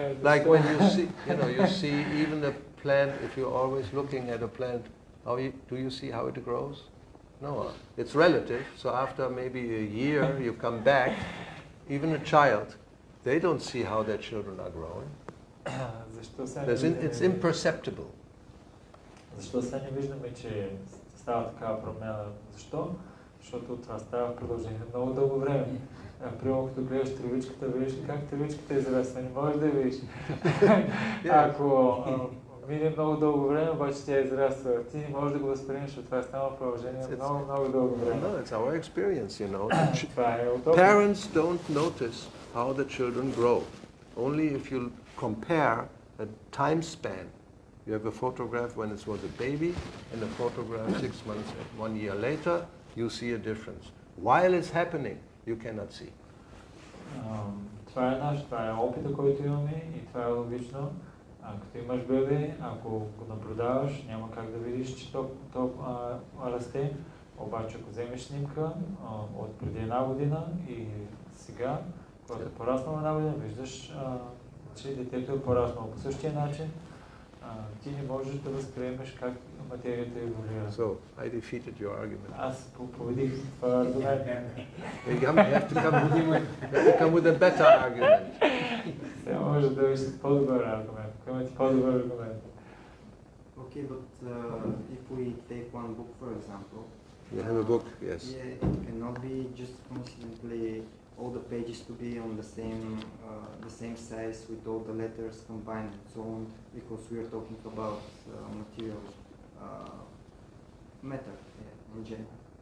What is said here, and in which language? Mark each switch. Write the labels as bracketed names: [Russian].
[English] Like when you see even a plant, if you're always looking at a plant, do you see how it grows? No, it's relative. So after maybe a year, you come back, even a child, they don't see how their children are growing. It's imperceptible. [Bulgarian] Защо сега не виждаме, че става такава промяна? Защо? Защото това става в продължение на много дълго време. Примерно, като гледаш тревичката, виждаш как тревичката израства, не можеш да видиш. Ако мине много дълго време, обаче тя израства, ти не можеш да го възприемеш, защото това е станало в продължение на много дълго време. [English] No, it's our experience, you know. Parents don't notice how the children grow. Only if you compare a time span. You have a photograph when it was a baby and a photograph 6 months, 1 year later, you see a difference. While it's happening, you cannot see. [Bulgarian] Това е опита, който имаме и това е логично. Като имаш бебе, ако го наблюдаваш, няма как да видиш, че то расте. Обаче, ако вземеш снимка от преди една година и сега, когато е пораснало една година, виждаш, че детето е пораснало по същия начин. Ти не можеш да възприемеш как материята еволюира. [English] So, I defeated your argument. [Bulgarian] Аз победих това аргумент. [English] You have to come with a better argument. [Bulgarian] Сега може да виж по-добър аргумент. Имате по-добър аргумент. [English] Okay, but if we take one book, for example. You have a book, yes. Yeah, it cannot be just coincidentally all the pages to be on the same size with all the letters combined and so on, because we are talking about material matter in general.